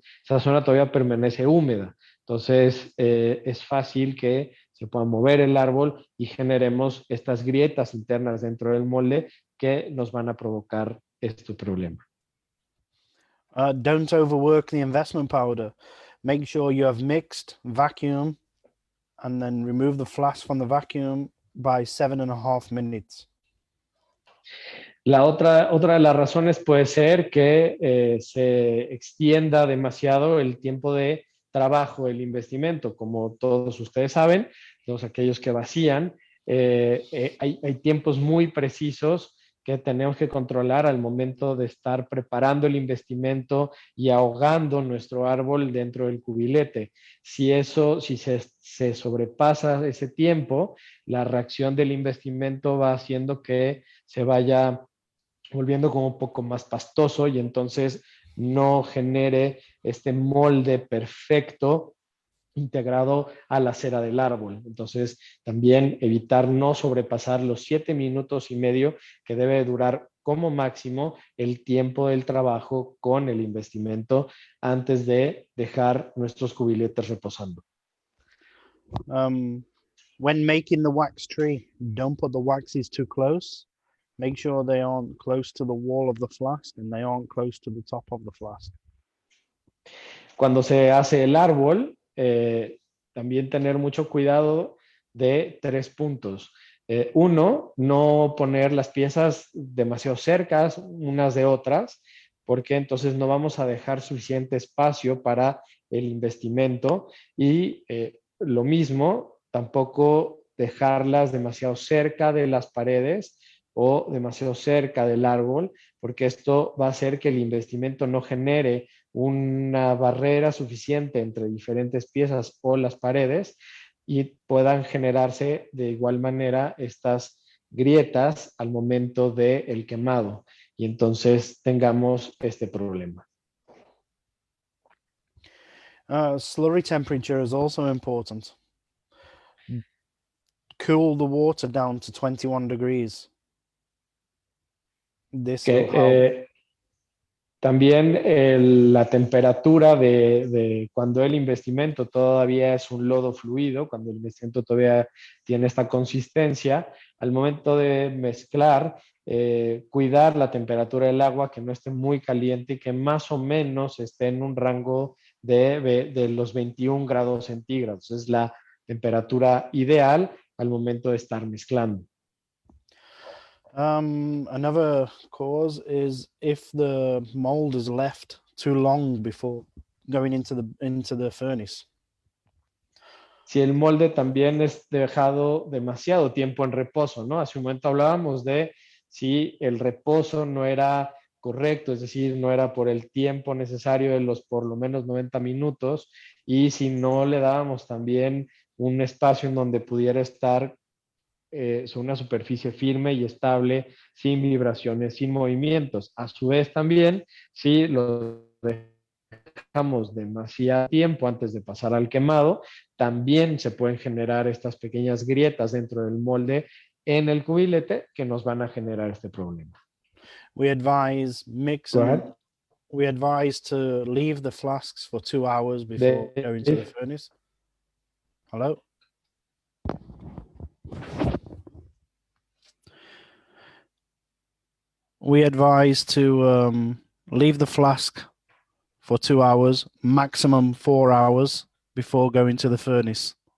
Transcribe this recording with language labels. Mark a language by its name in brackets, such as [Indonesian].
[Spanish] Esa zona todavía permanece húmeda. Entonces, es fácil que se pueda mover el árbol y generemos estas grietas internas dentro del molde que nos van a provocar este problema. [English] Don't overwork the investment powder. Make sure you have mixed, vacuum, and then remove the flask from the vacuum by 7.5 minutes. [Spanish] Otra de las razones puede ser que se extienda demasiado el tiempo de trabajo del investimento. Como todos ustedes saben, todos aquellos que vacían, hay tiempos muy precisos que tenemos que controlar al momento de estar preparando el investimento y ahogando nuestro árbol dentro del cubilete. Si se sobrepasa ese tiempo, la reacción del investimento va haciendo que se vaya volviendo como un poco más pastoso y entonces no genere este molde perfecto integrado a la cera del árbol. Entonces, también evitar no sobrepasar los 7 minutos y medio que debe durar como máximo el tiempo del trabajo con el investimento antes de dejar nuestros cubiletes reposando. [English] When making the wax tree, don't put the waxes too close. Make sure they aren't close to the wall of the flask and they aren't close to the top of the flask. [Spanish] Cuando se hace el árbol, también tener mucho cuidado de 3 puntos. Uno, no poner las piezas demasiado cercas unas de otras, porque entonces no vamos a dejar suficiente espacio para el investimento. Y lo mismo, tampoco dejarlas demasiado cerca de las paredes o demasiado cerca del árbol, porque esto va a hacer que el investimento no genere una barrera suficiente entre diferentes piezas o las paredes y puedan generarse de igual manera estas grietas al momento del quemado y entonces tengamos este problema. [English] Slurry temperature is also important. Cool the water down to 21 degrees. This will help. [Spanish] También la temperatura de cuando el investimento todavía es un lodo fluido, cuando el investimento todavía tiene esta consistencia, al momento de mezclar, cuidar la temperatura del agua, que no esté muy caliente y que más o menos esté en un rango de los 21 grados centígrados. Es la temperatura ideal al momento de estar mezclando. [English] Another cause is if the mold is left too long before going into the furnace. [Spanish] Si el molde también es dejado demasiado tiempo en reposo, ¿no? Hace un momento hablábamos de si el reposo no era correcto, es decir, no era por el tiempo necesario de los por lo menos 90 minutos y si no le dábamos también un espacio en donde pudiera estar sobre una superficie firme y estable, sin vibraciones, sin movimientos. A su vez también, si lo dejamos demasiado tiempo antes de pasar al quemado, también se pueden generar estas pequeñas grietas dentro del molde en el cubilete que nos van a generar este problema. [English] We advise mix Go and ahead. we advise to leave the flasks for 2 hours before going to the Dave. furnace. Hello? We advise to leave the flask for 2 hours, maximum 4 hours before going to the furnace.